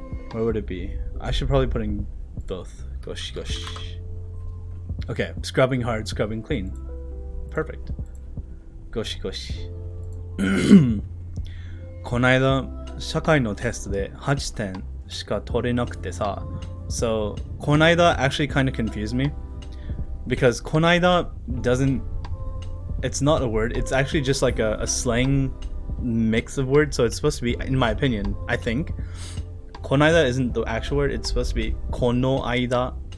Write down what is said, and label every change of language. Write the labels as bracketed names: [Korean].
[English] Where would it be? I should probably put in both. Goshi goshi. Okay, scrubbing hard, scrubbing clean. Perfect. Goshi goshi. [Japanese] この間社会のテストで8点しか取れなくてさ. [English] So この間 actually kind of confused me, because この間 doesn't, it's not a word, it's actually just like a slang mix of words. So it's supposed to be, in my opinion, I think この間 isn't the actual word, it's supposed to be この間.